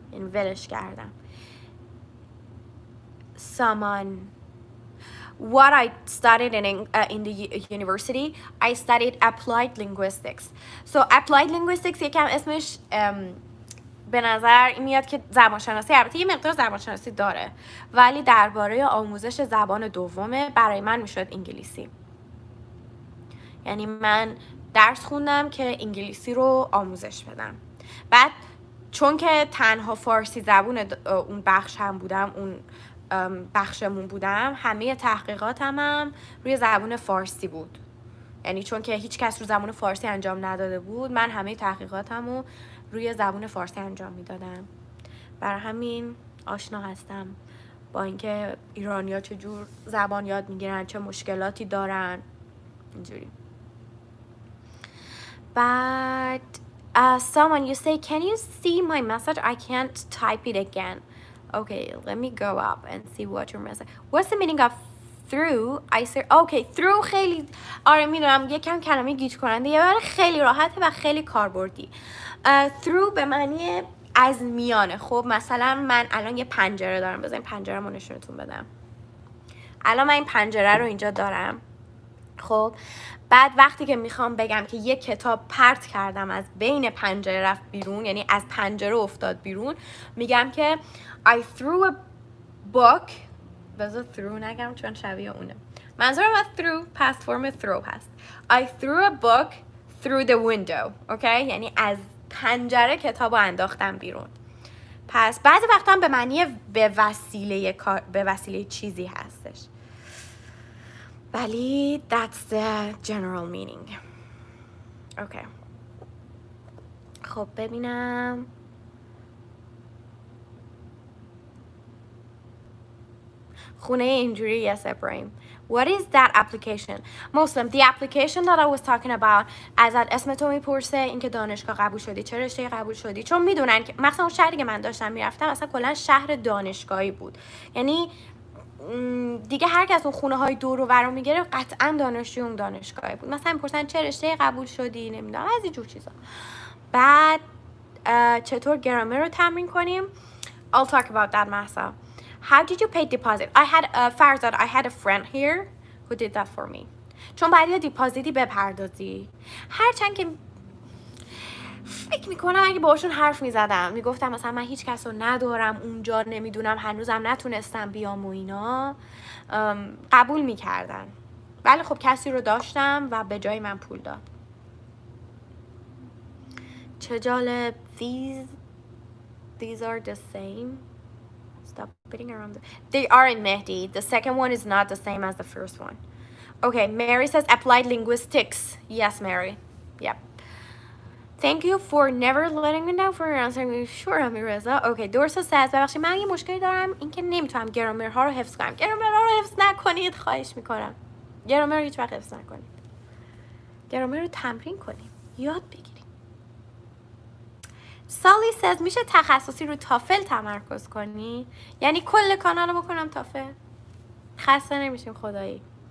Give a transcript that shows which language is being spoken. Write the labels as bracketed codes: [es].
[fa] این ولش کردم. [en] Someone. what I studied in the university, I studied applied linguistics. So applied linguistics [fa] یکم اسمش به نظر میاد که زبانشناسی، البته یه مقدار زبانشناسی داره، ولی درباره آموزش زبان دومه. برای من میشد انگلیسی. یعنی من درس خوندم که انگلیسی رو آموزش بدم. بعد چون که تنها فارسی زبون اون بخش هم بودم، اون بخشمون بودم، همه تحقیقاتم هم روی زبان فارسی بود. یعنی چون که هیچ کس رو زبان فارسی انجام نداده بود، من همه تحقیقاتم رو روی زبان فارسی انجام میدادم. برای همین آشنا هستم با اینکه ایرانی‌ها چجور زبان یاد میگیرن، چه مشکلاتی دارن، اینجوری. بعد [en] someone you say, can you see my message? I can't type it again. Okay, let me go up and see what your message. What's the meaning of through? I say okay, [fa] through خیلی آره میدونم یکم کلمه گیج کننده، یه بار خیلی راحته و خیلی کاربردی. through به معنی از میانه. خب مثلا من الان یه پنجره دارم، بذارین پنجره‌مو نشونتون بدم. الان من این پنجره رو اینجا دارم. خب بعد وقتی که میخوام بگم که یک کتاب پرت کردم از بین پنجره رفت بیرون، یعنی از پنجره افتاد بیرون، میگم که [en] I threw a book. [fa] بذار through نگم چون شبیه اونه. منظورم از through past form throw هست. [en] I threw a book through the window. [fa] اوکی؟ یعنی از پنجره کتابو انداختم بیرون. پس بعضی وقتا هم به معنی به وسیله چیزی هستش. ولی [en] that's the general meaning. [fa] اوکی. خب ببینم. خونه اینجوری. [en] Yes, Ibrahim. What is that application? Muslim, the application that I was talking about. [fa] ازت اسم تو میپرسه، اینکه دانشگاه قبول شدی، چه رشته قبول شدی، چون میدونن که مثلا اون شهری که من داشتم میرفتم اصلا کلا شهر دانشگاهی بود. یعنی دیگه هر کس اون خونه های دور و برام میگیره قطعا دانشجوی اون دانشگاهی بود. مثلا میپرسن چه رشته قبول شدی، نمیدونم از این جور چیزا. بعد چطور گرامر رو تمرین کنیم؟ [en] I'll talk about that Masa. How did you pay deposit? I had Farzad, I had a friend here who did that for me. [fa] چون باید یه دیپازیتی بپردازی. هرچند که فکر میکنم اگه باشون حرف میزدم میگفتم مثلا من هیچ کس رو ندارم اونجا، نمیدونم هنوزم نتونستم بیام و اینا، قبول میکردن. ولی خب کسی رو داشتم و به جای من پول داد. چه جالب. [en] These are the same. Stop beating around. They are in Mehdi. The second one is not the same as the first one. Okay, Mary says applied linguistics. Yes, Mary. Yep. Thank you for never letting me know for your answering. Sure, Amireza. Okay, Dorsa says [fa] ببخشید من یه مشکلی دارم، اینکه نمیتونم گرامر ها رو حفظ کنم. گرامر ها رو حفظ نکنید خواهش میکنم. گرامر رو هیچ وقت حفظ نکنید. گرامر رو تمرین کنیم. یاد بگیریم. سالی [en] says [fa] میشه تخصصی رو تافل تمرکز کنی؟ یعنی کل کانال رو بکنم تافل؟ خسته نمیشیم خدایی.